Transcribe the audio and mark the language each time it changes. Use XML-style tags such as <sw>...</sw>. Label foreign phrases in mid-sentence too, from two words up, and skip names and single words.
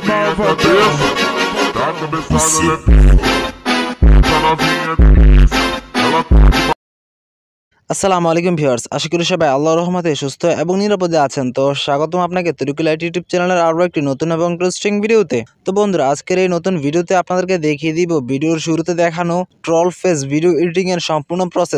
<pt>cabeça, tá começando a beber. Essa novinha delícia, ela tá de</pt> <bn>আসসালামু আলাইকুম ভিউয়ার্স, আশা করি সবাই আল্লাহর রহমতে সুস্থ এবং নিরাপদে আছেন। তো স্বাগতম আপনাকে তরিকুল আইটি ইউটিউব চ্যানেলের আরও একটি নতুন এবং ইন্টারেস্টিং ভিডিওতে। তো বন্ধুরা, আজকের এই নতুন ভিডিওতে আপনাদেরকে দেখিয়ে দিব ভিডিওর শুরুতে দেখানো ট্রল ফেস ভিডিও এডিটিং এর সম্পূর্ণ প্রসেস।</bn>